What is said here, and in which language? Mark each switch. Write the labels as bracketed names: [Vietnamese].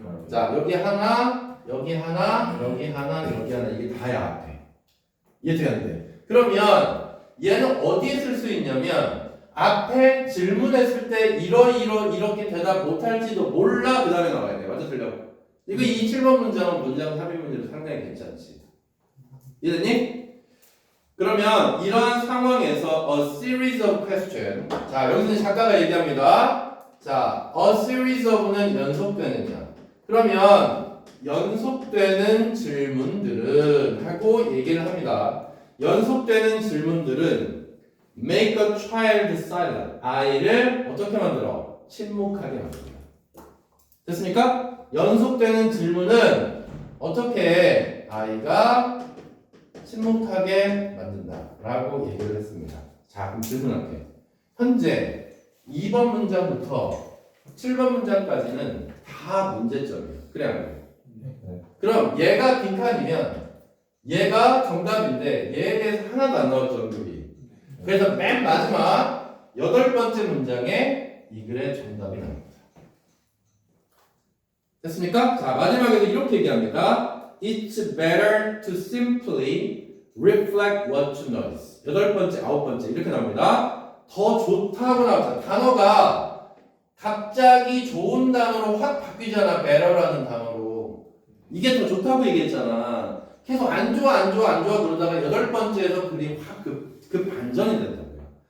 [Korean] 자, 여기 하나, 여기 하나, 여기 하나, 여기 하나. 이게 다야 앞에. 이해되는데? 그러면 얘는 어디에 쓸 수 있냐면 앞에 질문했을 때 이렇게 대답 못할지도 몰라. 그 다음에 나와야 돼. 맞아, 틀려? 이거 이 7번 문장은 문장 삽입 문제로 상당히 괜찮지. 이해됐니? 그러면 이러한 상황에서 [English] a series of question. [Korean] 자, 여기서는 작가가 얘기합니다. 자, [English] a series of [Korean] 는 연속되느냐. 그러면 연속되는 질문들은 하고 얘기를 합니다. 연속되는 질문들은 [English] make a child silent. [Korean] 아이를 어떻게 만들어? 침묵하게 만듭니다. 됐습니까? 연속되는 질문은 어떻게 아이가 침묵하게 만든다라고 얘기를 했습니다. 자, 그럼 질문할게. 현재 2번 문장부터 7번 문장까지는 다 문제점이에요. 그래 안 그래요? 네. 그럼 얘가 빈칸이면 얘가 정답인데 얘에 대해서 하나도 안 나왔죠, 언급이. 그래서 맨 마지막 8번째 문장에 이 글의 정답이 나옵니다. 됐습니까? 자, 마지막에도 이렇게 얘기합니다. [English] It's better to simply reflect what you notice. [Korean] 8번째, 9번째 이렇게 나옵니다. 더 좋다고 나왔잖아. 단어가 갑자기 좋은 단어로 확 바뀌잖아. better라는 단어로. 이게 더 좋다고 얘기했잖아. 계속 안 좋아 그러다가 8번째에서 글이 확 반전이 된다고요.